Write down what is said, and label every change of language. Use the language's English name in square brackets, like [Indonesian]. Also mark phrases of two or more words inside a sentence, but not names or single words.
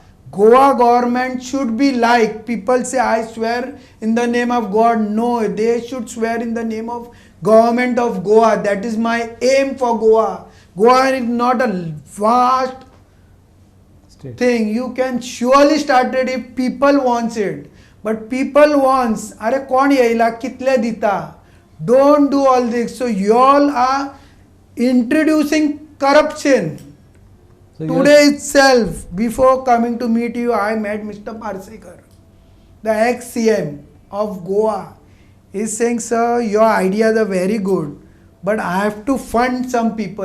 [English] Goa government should be like, people say I swear in the name of God. No, they should swear in the name of government of Goa. That is my aim for Goa. Goa is not a vast State. thing. You can surely start it if people wants it. But people wants, [Konkani] अरे कौन येला कितले दिता? [English] Don't do all this. So you all are introducing corruption. So you Today itself, before coming to meet you, I met Mr. Parsekar, the ex-CM of Goa. He's saying, sir, your ideas are very good, but I have to fund some people.